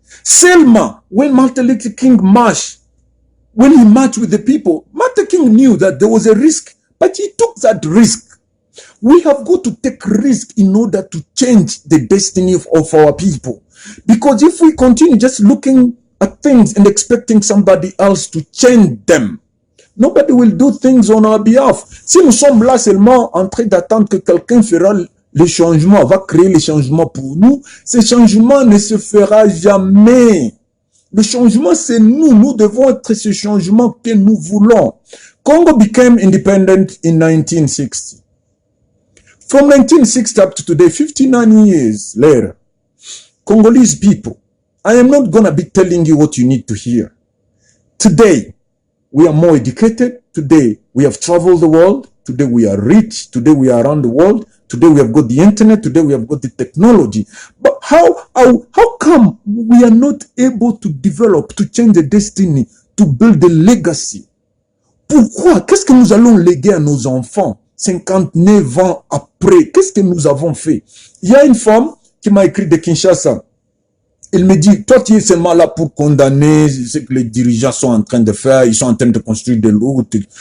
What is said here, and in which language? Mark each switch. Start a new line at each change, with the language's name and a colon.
English: Selma, when Martin Luther King marched, when he marched with the people, Martin King knew that there was a risk, but he took that risk. We have got to take risk in order to change the destiny of our people. Because if we continue just looking at things and expecting somebody else to change them, nobody will do things on our behalf.
French: Si nous sommes là seulement en train d'attendre que quelqu'un fera le changement, va créer les changements pour nous, ce changement ne se fera jamais. Le changement, c'est nous. Nous devons être ce changement que nous voulons.
English: Congo became independent in 1960. From 1960 up to today, 59 years later, Congolese people, I am not going to be telling you what you need to hear. Today, we are more educated. Today, we have traveled the world. Today, we are rich. Today, we are around the world. Today, we have got the internet. Today, we have got the technology. But how come we are not able to develop, to change the destiny, to build a legacy?
French: Pourquoi? Qu'est-ce que nous allons léguer à nos enfants 59 ans après? Qu'est-ce que nous avons fait? Il y a une femme qui m'a écrit de Kinshasa. Il me dit, toi tu es seulement là pour condamner ce que les dirigeants sont en train de faire, ils sont en train de construire des routes.